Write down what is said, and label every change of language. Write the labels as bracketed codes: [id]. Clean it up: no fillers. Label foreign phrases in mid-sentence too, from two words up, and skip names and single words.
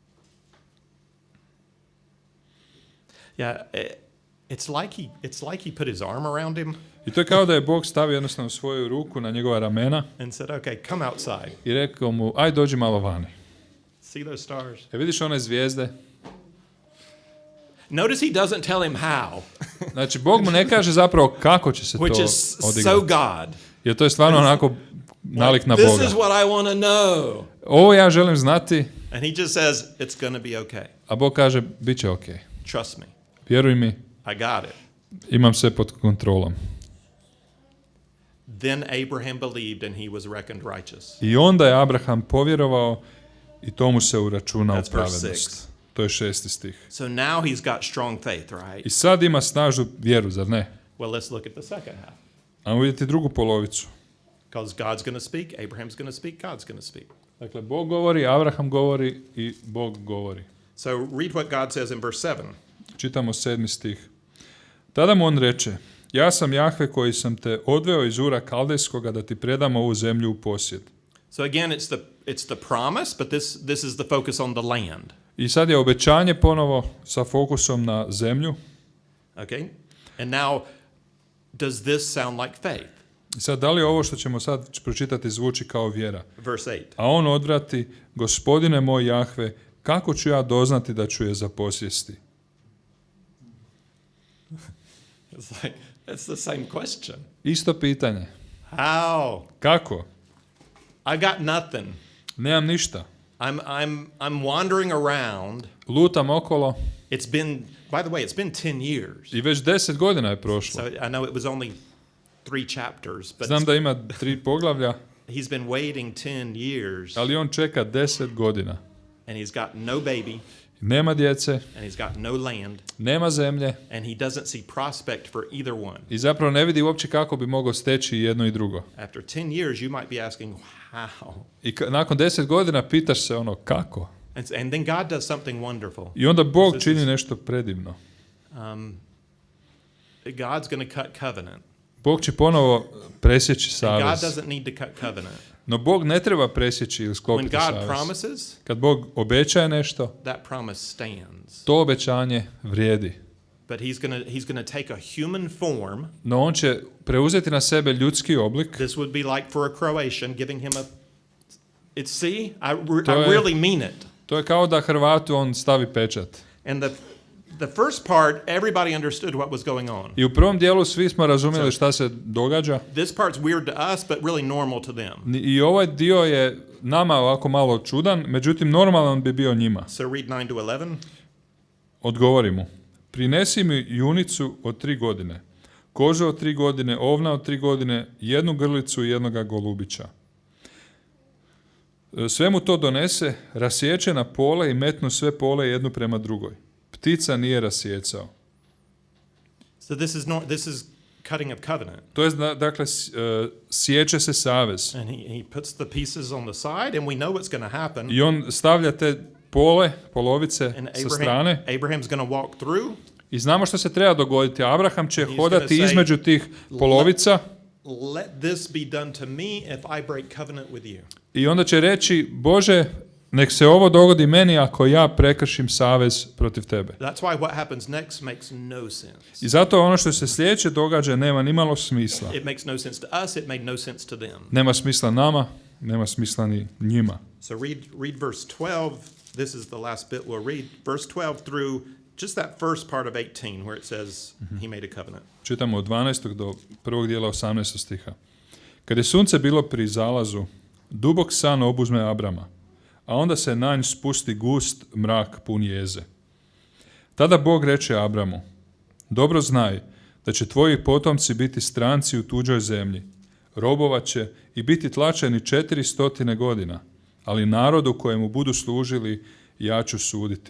[en] Yeah, it's like he put his arm around him. [hr] I to je kao da je Bog stavio jednostavno svoju ruku na njegova ramena [en] and said, okay, come outside. [hr] I rekao mu, aj dođi malo vani. [en] See those stars? [hr] Vidiš one zvijezde? [en] Notice he doesn't tell him how. [hr] Znači, Bog mu ne kaže zapravo kako će se to [en] Which is [hr] odigrati. [en] so God. [hr] Jer to je stvarno onako nalik na Boga. [en] This is what I want to know. [hr] Ovo ja želim znati. [en] And he just says, it's going to be okay. [hr] A Bog kaže, bit će ok. [en] Trust me. [hr] Vjeruj mi. [en] I got it. [hr] Imam sve pod kontrolom. [en] Then Abraham believed and he was reckoned righteous. [hr] I onda je Abraham povjerovao i tomu se uračunao [en] That's verse [hr] pravednost. To je 6. stih. [en] So now he's got strong faith, right? [hr] I sad ima snažnu vjeru, zar ne? [en] Well, let's look at the second half. [hr] Ajmo vidjeti drugu polovicu. [en] Because God's going to speak, Abraham's going to speak, God's going to speak. [hr] Dakle, Bog govori, Abraham govori i Bog govori. [en] So read what God says in verse 7. [hr] Čitamo 7. stih. Tada mu on reče, ja sam Jahve koji sam te odveo iz Ura Kaldejskoga da ti predam ovu zemlju u posjed. [en] So again, it's the promise, but this is the focus on the land. [hr] I sad je obećanje ponovo sa fokusom na zemlju. [en] Okay? And now, does this sound like faith? [hr] I sad, da li ovo što ćemo sad pročitati zvuči kao vjera? [en] Verse 8. [hr] A on odvrati, Gospodine moj Jahve, kako ću ja doznati da ću je zaposjesti? [en] It's the same question. [hr] Isto pitanje. [en] How? [hr] Kako? [en] I got nothing. [hr] Nemam ništa. [en] I'm wandering around. [hr] Lutam okolo. [en] It's been 10 years. [hr] I već 10 godina je prošlo. [en] So I know it was only 3 chapters, but [hr] Znam da ima 3 poglavlja. [en] He's been waiting 10 years. [hr] Ali on čeka 10 godina. [en] And he's got no baby. [hr] Nema djece. [en] And he's got no land. [hr] Nema zemlje. [en] And he doesn't see prospect for either one. [hr] I zapravo ne vidi uopće kako bi mogao steći jedno i drugo. [en] After 10 years you might be asking how. [hr] I nakon 10 godina pitaš se kako. [en] And then God does something wonderful. [hr] I onda Bog čini nešto predivno. [en] God's going to cut covenant. [hr] Bog će ponovo presjeći savez. [en] God doesn't need to cut covenant. [hr] No Bog ne treba presjeći ili sklopiti savez. Kad Bog obećaje nešto, [en] that promise stands. [hr] To obećanje vrijedi. [en] But he's going to take a human form. [hr] No on će preuzeti na sebe ljudski oblik. [en] This would be like for a Croatian giving him I really mean it. [hr] To je kao da Hrvatu on stavi pečat. [en] And the first part, everybody understood what was going on. [hr] I u prvom dijelu svi smo razumjeli šta se događa. [en] This part's weird to us, but really normal to them. [hr] I ovaj dio je nama ovako malo čudan, međutim normalan bi bio njima. [en] So read 9 to 11. [hr] Odgovori mu, prinesi mi junicu od 3 godine, kožu od 3 godine, ovna od 3 godine, jednu grlicu i jednoga golubića. Sve mu to donese, rasječe na pole i metnu sve pole jednu prema drugoj. Ptica nije rasjecao. [en] So this is cutting of covenant. [hr] To je dakle sječe se savez. [en] And he puts the pieces on the side and we know what's going to happen. [hr] I on stavlja te polovice sa strane. [en] Abraham's going to walk through. [hr] I znamo što se treba dogoditi. Abraham će hodati između tih polovica. [en] let this be done to me if I break covenant with you. [hr] I onda će reći, Bože, nek se ovo dogodi meni ako ja prekršim savez protiv tebe. [en] That's why what happens next makes no sense. [hr] I zato ono što se sljedeće događa nema ni malo smisla. [en] It makes no sense to us, it made no sense to them. [hr] Nema smisla nama, nema smisla ni njima. [en] So read verse 12. This is the last bit we'll read. Verse 12 through just that first part of 18 where it says he made a covenant. [hr] Čitamo od 12. do prvog dijela 18. stiha. Kad je sunce bilo pri zalazu, dubok san obuzme Abrama, a onda se na nj spusti gust mrak pun jeze. Tada Bog reče Abramu, dobro znaj da će tvoji potomci biti stranci u tuđoj zemlji, robovat će i biti tlačeni 400 godina, ali narodu kojemu budu služili ja ću suditi.